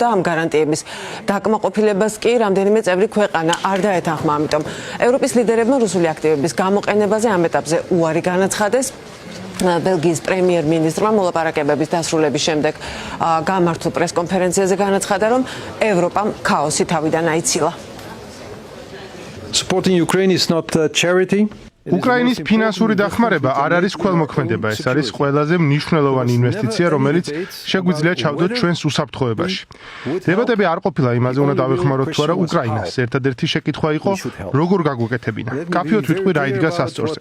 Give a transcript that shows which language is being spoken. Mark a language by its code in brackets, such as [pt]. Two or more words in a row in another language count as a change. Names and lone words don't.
[ka] ამ გარანტიების დაკმაყოფილებას კი რამდენიმე წევრი ქვეყანა არ დაეთანხმა. ამიტომ ევროპის ლიდერებმა რუსული აქტივების გამოყენებაზე ამ ეტაპზე უარი განაცხადეს. ბელგიის პრემიერ-მინისტრმა მოლაპარაკებების დასრულების შემდეგ გამართულ პრესკონფერენციაზე განაცხადა, რომ ევროპამ ქაოსი თავიდან აიცილა. [en] Supporting Ukraine is not charity. [ka] უკრაინის ფინანსური დახმარება არ არის ქველმოქმედება, ეს არის ყველაზე მნიშვნელოვანი ინვესტიცია, რომელიც შეგვიძლია ჩავდოთ ჩვენს უსაფრთხოებაში. დებატები არ ყოფილა იმაზე, უნდა დავეხმაროთ თუ არა უკრაინას. ერთადერთი შეკითხვა იყო, როგორ გაგვეკეთებინა. კაფეოთ ვიტყვი რა იდგა სასწორზე.